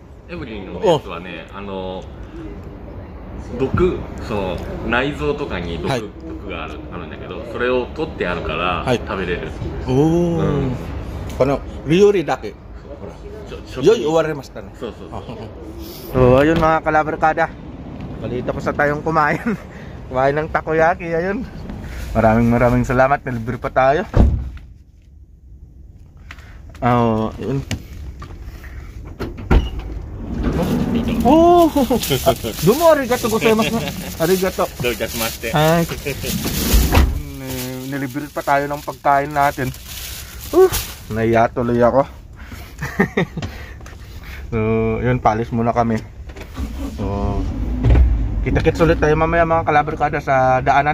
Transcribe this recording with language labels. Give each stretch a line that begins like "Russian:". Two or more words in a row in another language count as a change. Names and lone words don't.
Japanese: エブリのやつはね、内臓とかに毒があるんだけど、それを取ってあるから食べれる。この料理だけ終わりましたね。
Filipino: そう。So, ayun mga kalabrikada. Balita ko sa tayong kumain ng takoyaki. Ayun. Maraming salamat. Nalibre pa tayo. Yun.
Japanese: どうもありがとうございます. Arigato. Hi.
Filipino: Nilibre pa tayo ng pagkain natin. Naiya tuloy ako. So, yun, palis muna kami. So, kita-kits ulit tayo mamaya mga kalabrikada sa daanan.